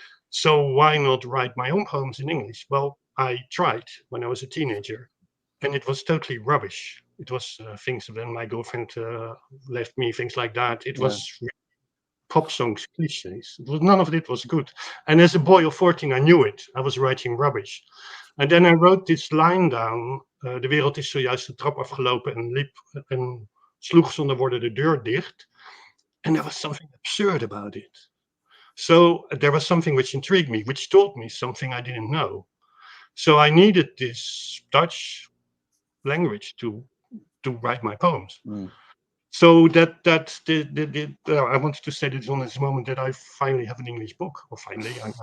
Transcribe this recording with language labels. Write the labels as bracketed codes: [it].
[en] So why not write my own poems in English? Well, I tried when I was a teenager, and it was totally rubbish. It was things, then my girlfriend left me, things like that. It was pop songs, cliches. None of it was good. And as a boy of 14, I knew it. I was writing rubbish. And then I wrote this line down. [nl] De wereld is zojuist de trap afgelopen en sloeg zonder woorden de deur dicht. [en] And there was something absurd about it. So there was something which intrigued me, which told me something I didn't know. So I needed this Dutch language to write my poems. So I wanted to say this on this moment that I finally have an English book, or finally.